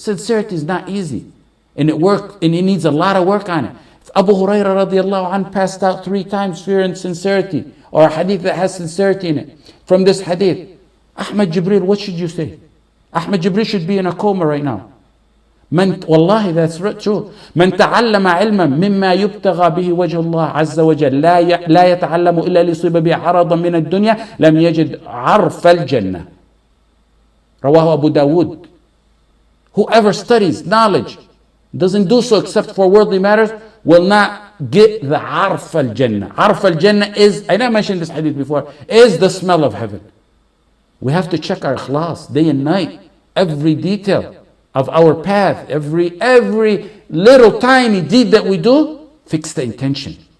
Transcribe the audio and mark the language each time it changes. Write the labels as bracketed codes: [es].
[en] Sincerity is not easy. And it needs a lot of work on it. If Abu Huraira radiallahu anhu passed out 3 times fear and sincerity, or a hadith that has sincerity in it, from this hadith, Ahmad Jibril, what should you say? Ahmad Jibril should be in a coma right now. Wallahi, that's true. [ar] من تعلم علما مما يبتغى به وجه الله عز وجل لا يتعلم إلا ليصيب به عرضا من الدنيا لم يجد عرف الجنة. [en] رواه Abu Dawood. Whoever studies knowledge, doesn't do so except for worldly matters, will not get the عرف الجنة. عرف الجنة is, I know I mentioned this hadith before, is the smell of heaven. We have to check our Ikhlaas day and night, every detail of our path, every little tiny deed that we do, fix the intention.